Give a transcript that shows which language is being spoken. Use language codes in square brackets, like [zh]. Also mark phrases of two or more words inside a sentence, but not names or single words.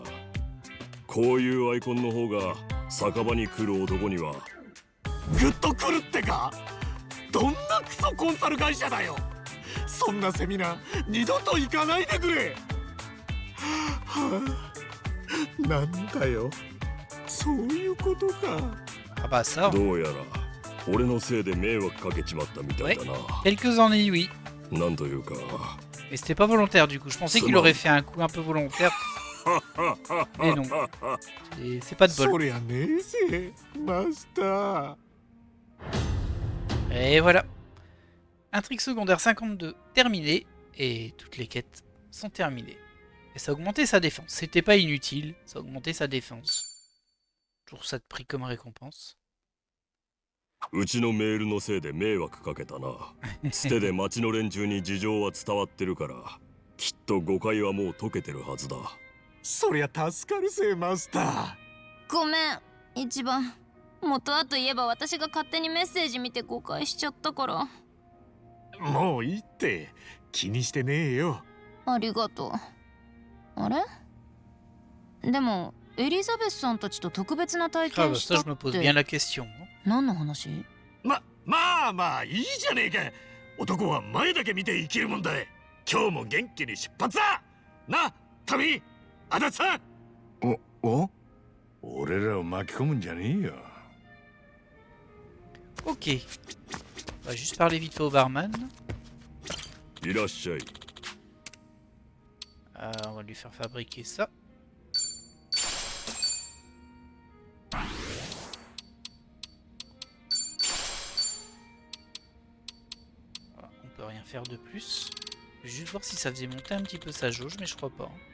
[ja] こういうアイコンの方が酒場に来る男にはグッと来るってか？どんなクソコンサル会社だよ。そんなセミナー二度と行かないでくれ。はあ、なんだよ、そういうことか。 [fr] Ah bah ça. [ja] どうやら俺のせいで迷惑かけちまったみたいだな。 [fr] Quelques ennuis, oui. [ja] なんというか。 [fr] Mais c'était pas volontaire du coup. Je pensais qu'il aurait fait un coup un peu volontaire. Mais non. C'est pas de bol. [ja] そりゃねえぜ、マスター。 [fr] Et voilà. Intrigue secondaire 52 terminée. Et toutes les quêtes sont terminées. Et ça a augmenté sa défense. C'était pas inutile. Ça a augmenté sa défense. Toujours ça de prix comme récompense. [ja] うちのメールのせいで迷惑かけたな。捨てで町の連中に事情は伝わってるから、きっと誤解はもう解けてるはずだ。そりゃ助かるぜ、マスター。ごめん一番。元はといえば私が勝手にメッセージ見て誤解しちゃったから。もういいって気にしてねえよ。ありがとう。あれでもエリザベスさんたちと特別な体 [fr] Ah bah [ja] 験し [fr] ça [ja] た [fr] je [ja] っ [fr] me pose [ja] て [fr] bien la question. [ja] 何の話？まあいいじゃねえか。男は前だけ見て生きるもんだ。今日も元気に出発だな。タミ、足立さん。お俺らを巻き込むんじゃねえよ。 [fr] Ok. On va juste parler vite fait au barman. [ja] いらっしゃい。 [fr] On va lui faire fabriquer ça. Voilà, on peut rien faire de plus. Je vais juste voir si ça faisait monter un petit peu sa jauge, mais je crois pas.